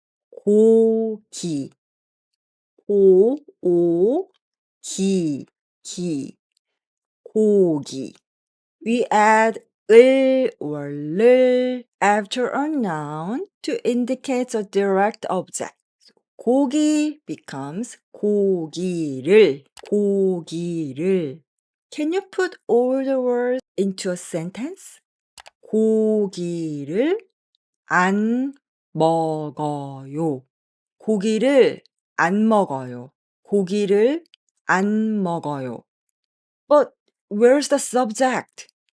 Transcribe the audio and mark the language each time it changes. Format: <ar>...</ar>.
<ko>고기. 고, 오, 기, 기. 고기.</ko> <en>We add 을 or 를 after a noun to indicate a direct object.</en> <ko>고기</ko> <en>becomes</en> <ko>고기를, 고기를.</ko> <en>Can you put all the words into a sentence?</en> <ko>고기를 안 먹어요. 고기를 안 먹어요. 고기를 안 먹어요.</ko> <en>But where's the subject?</en>